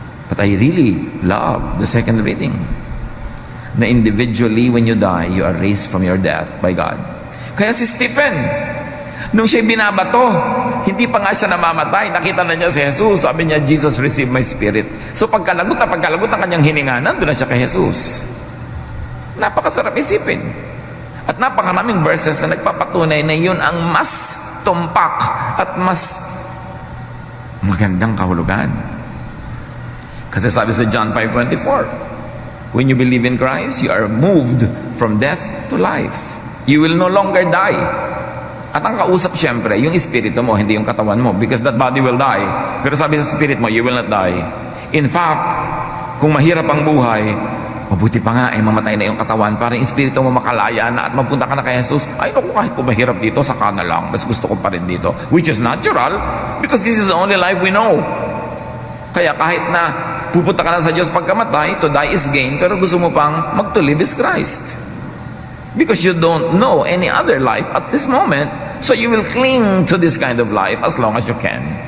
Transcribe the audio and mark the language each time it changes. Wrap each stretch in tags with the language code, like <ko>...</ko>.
<en>But I really love the second reading.</en> <tl>Na</tl> <en>individually, when you die, you are raised from your death by God.</en> <tl>Kaya si Stephen, nung siya'y binabato, hindi pa nga siya namamatay, nakita na niya si Jesus, sabi niya,</tl> <en>Jesus, receive my spirit.</en> <tl>So pagkalagot ng kanyang hininga, nandun na siya kay Jesus. Napakasarap isipin. At napakaraming verses na nagpapatunay na yun ang mas tumpak at mas magandang kahulugan. Kasi sabi sa</tl> <en>John 5:24, when you believe in Christ, you are moved from death to life. You will no longer die.</en> <tl>At ang kausap siyempre, yung espiritu mo, hindi yung katawan mo,</tl> <en>because that body will die.</en> <tl>Pero sabi sa</tl> <en>spirit mo, you will not die.</en> <tl>In fact, kung mahirap ang buhay, mabuti pa nga ay mamatay na yung katawan para yung espiritu mo makalaya na at mapunta ka na kay Jesus. Ay naku, kahit po mahirap dito, saka na lang, mas gusto ko pa rin dito.</tl> <en>Which is natural, because this is the only life we know.</en> <tl>Kaya kahit na pupunta ka na sa Diyos pagkamatay,</tl> <en>to die is gain,</en> <tl>pero gusto mo pang mag-</tl> <en>to live is Christ. Because you don't know any other life at this moment, so you will cling to this kind of life as long as you can.</en>